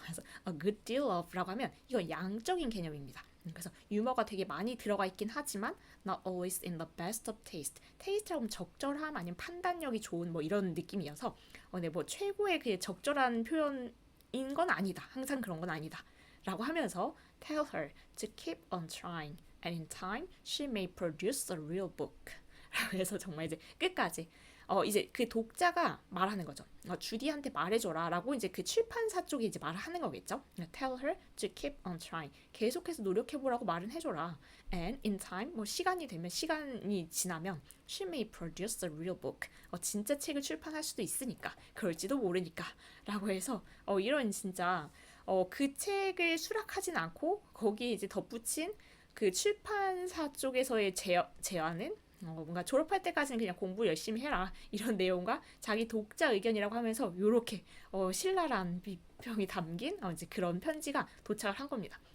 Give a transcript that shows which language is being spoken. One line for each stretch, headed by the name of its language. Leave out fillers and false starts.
Korean: 그래서 a good deal of라고 하면 이건 양적인 개념입니다. 그래서 유머가 되게 많이 들어가 있긴 하지만
English: not always in the best of taste.
Korean: taste라고 하면 적절함 아니면 판단력이 좋은 뭐 이런 느낌이어서 네, 뭐 최고의 그 적절한 표현인 건 아니다. 항상 그런 건 아니다. 라고 하면서
English: tell her to keep on trying and in time she may produce a real book.
Korean: 라고 해서 정말 이제 끝까지 이제 그 독자가 말하는 거죠. 주디한테 말해줘라 라고 이제 그 출판사 쪽이 이제 말을 하는 거겠죠.
English: Tell her to keep on trying.
Korean: 계속해서 노력해보라고 말은 해줘라.
English: And in time,
Korean: 뭐 시간이 지나면
English: she may produce a real book.
Korean: 진짜 책을 출판할 수도 있으니까. 그럴지도 모르니까. 라고 해서 이런 진짜 그 책을 수락하진 않고 거기에 이제 덧붙인 그 출판사 쪽에서의 제안은 뭔가 졸업할 때까지는 그냥 공부 열심히 해라 이런 내용과 자기 독자 의견이라고 하면서 이렇게 신랄한 비평이 담긴 이제 그런 편지가 도착을 한 겁니다.